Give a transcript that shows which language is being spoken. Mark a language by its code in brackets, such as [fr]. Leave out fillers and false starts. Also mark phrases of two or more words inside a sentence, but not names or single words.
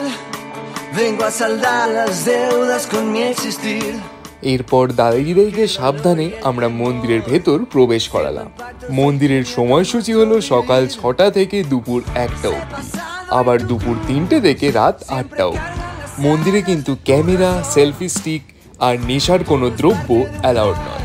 [es] Vengo a saldar las deudas con mi existir. [bn] এরপর দাদাইদিদেরকে সাবধানে আমরা মন্দিরের ভেতর প্রবেশ করালাম। মন্দিরের সময়সূচি হলো সকাল 6টা থেকে দুপুর 1টা অবধি, আবার দুপুর 3টে থেকে রাত 8টা অবধি। মন্দিরে কিন্তু ক্যামেরা, [en] selfie stick [bn] আর নেশার কোনো দ্রব্য অ্যালাউড নয়।